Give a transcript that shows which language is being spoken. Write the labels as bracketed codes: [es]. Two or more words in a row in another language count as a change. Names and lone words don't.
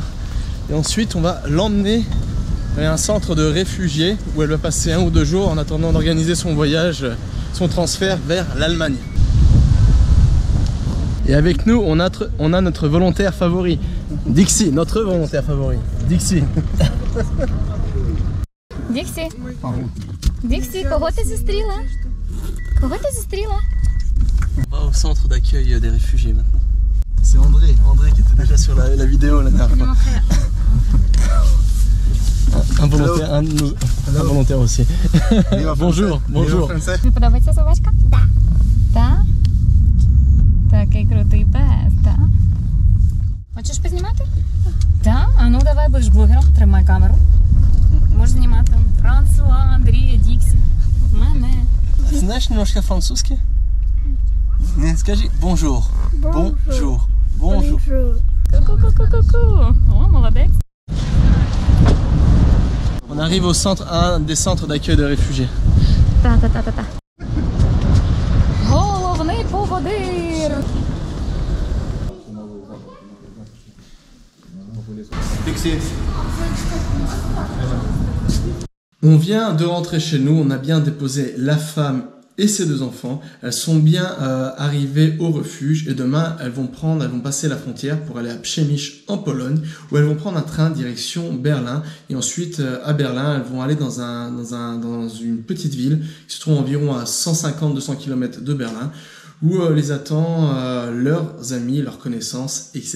[fr] Et ensuite, on va l'emmener vers un centre de réfugiés où elle va passer 1 ou 2 jours en attendant d'organiser son voyage, son transfert vers l'Allemagne. Et avec nous, on a notre volontaire favori, Dixie, notre volontaire favori, Dixie. [uk] Діксі. Діксі, кого ти зустріла? Кого ти зустріла? [fr] On va au centre d'accueil des réfugiés maintenant. C'est André qui était déjà sur la vidéo la dernière fois. Un volontaire aussi. Bonjour. [uk] Тобі подобається собачка? Так. Так? Такий крутий пес, так? Хочеш познімати? Так? А ну давай, будеш блогером, тримай камеру. Можеш знімати Франсуа, Андрія, Діксі. Мене. [ru] Знаешь немножко французский? [fr] Скажи bonjour. Bonjour. Bonjour. Ку-ку-ку-ку-ку. [uk] О, молодець. [fr] On arrive au centre, un des centres d'accueil de réfugiés. [uk] Та-та-та-та-та. Головний поводир. [fr] On vient de rentrer chez nous, on a bien déposé la femme et ses 2 enfants. Elles sont bien arrivées au refuge et demain elles vont passer la frontière pour aller à Przemyśl en Pologne où elles vont prendre un train direction Berlin et ensuite à Berlin elles vont aller dans une petite ville qui se trouve environ à 150-200 km de Berlin où les attend leurs amis, leurs connaissances, etc.